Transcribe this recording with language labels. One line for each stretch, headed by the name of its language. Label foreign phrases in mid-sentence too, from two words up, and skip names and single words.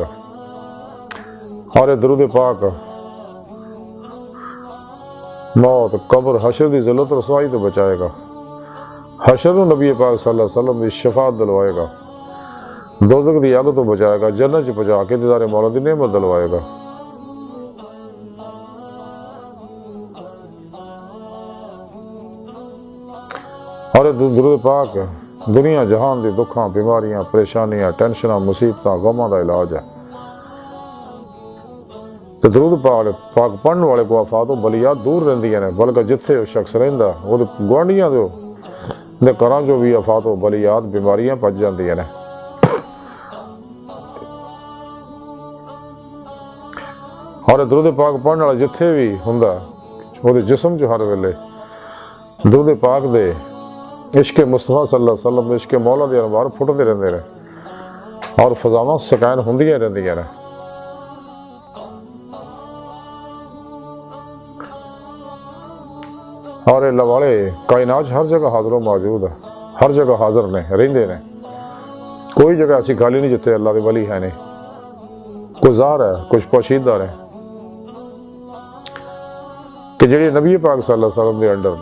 Punjabi: اور یہ درود پاک موت، قبر، حشر دی ذلت رسوائی تو بچائے گا، حشر و نبی پاک
Arabic: صلی اللہ علیہ وسلم
Punjabi: کی شفاعت دلوائے گا، دوزخ دی آگ تو بچائے گا، جنت چ پہنچا کے دیدار مولا دی نعمت دلوائے گا۔ اور درود پاک دنیا جہان دی دکھاں، بیماریاں، پریشانیاں، ٹینشناں، مصیبتاں، غماں دا علاج ہے۔ تو درود پاک پڑھن والے کو آفات و بلیات دور رہندیاں نے، بلکہ جتھے وہ شخص رہندا وہ گوانڈیاں دے گھراں جو بھی آفات و بلیات بیماریاں پج جاندیاں نے۔ اور درود پاک پڑھن والا جتھے بھی ہوندا وہ دے جسم چ ہر ویلے درود پاک دے عشق مصطفیٰ
Arabic: صلی اللہ علیہ وسلم،
Punjabi: عشق مولا دے انوار پھٹتے رہندے نے اور فضاواں سکین ہوندیاں رہندیاں نے۔ اور اللہ والے کائنات ہر جگہ حاضر و موجود ہے، ہر جگہ حاضر نے، رہندے نے، کوئی جگہ ایسی خالی نہیں جتھے اللہ دے ولی ہے نہیں، کچھ ظاہر ہے کچھ پوشیدہ ہے کہ جڑی نبی پاک
Arabic: صلی اللہ علیہ وسلم
Punjabi: دے انڈر نے۔